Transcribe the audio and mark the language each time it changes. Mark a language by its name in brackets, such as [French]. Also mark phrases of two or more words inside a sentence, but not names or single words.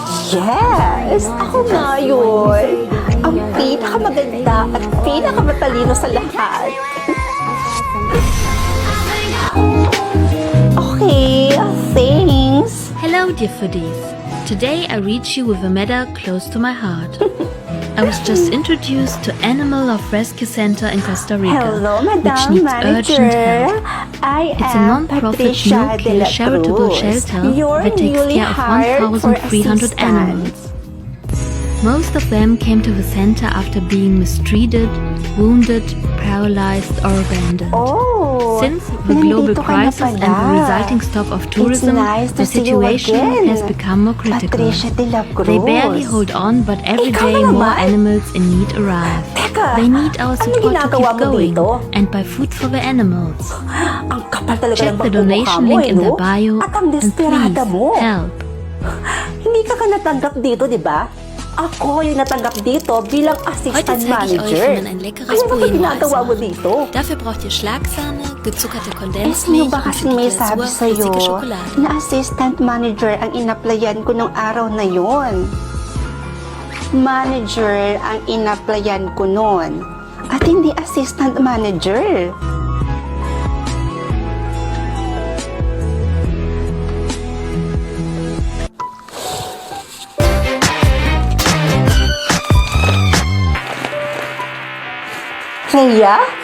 [Filipino] Yes! Ako nga yun! Ang pinakamaganda at pinakamatalino sa lahat. [English] Okay, thanks. Hello, dear foodies. Today I reach you with a matter close to my heart. I was just introduced to Animal of Rescue Center in Costa Rica, Hello, which Madam needs Manager. urgent help. I It's a am non-profit, Patricia de no-pay la charitable Cruz, shelter your that takes newly care of hired for 1,300 animals. Most of them came to the center after being mistreated, wounded, paralyzed, or abandoned. Oh, Since the global [Filipino] nandito ka na [English] crisis and [Filipino] pala. [English] the resulting stop of tourism, nice to the see you situation again. has become more critical. Patricia de la Cruz. They barely hold on, but every [Filipino] Ikaw [English] day [Filipino] na [English] more [Filipino] naman? [English] animals in need arrive. [Filipino] Teka, [English] They need our [Filipino] ano [English] support to [Filipino] ginagawa [English] keep [Filipino] mo [English] going [Filipino] dito? [English] and buy food for the animals. [Filipino] Ang kapal talaga [English] Check [Filipino] ng [English] the [Filipino] pagmumukha [English] donation [Filipino] mo, [English] link in the [Filipino] no? [English] bio [Filipino] At ang [English] and [Filipino] desperada [English] please [Filipino] mo. [English] help. [Filipino] Hindi ka natanggap dito, di ba? Ako yung natanggap dito bilang [German] Heute [English] assistant [German] zeige ich euch, [English] manager. [German] wie man ein leckeres [Filipino] Ano ba [German] Bueno [Filipino] ginagawa mo [German] macht. [Filipino] dito? [German] Dafür braucht ihr Schlagsahne, gezuckerte [Filipino] Eh, sino [German] Kondensmilch [Filipino] ba [German] und [Filipino] kasi [German] für die [Filipino] may [German] Glasur [Filipino] sabi sa'yo [German] flüssige Schokolade. [Filipino] na [English] assistant manager [Filipino] ang inaplayan ko nung araw na yon? Manager ang inaplayan ko noon at hindi [English] assistant manager. [Filipino] Rhea?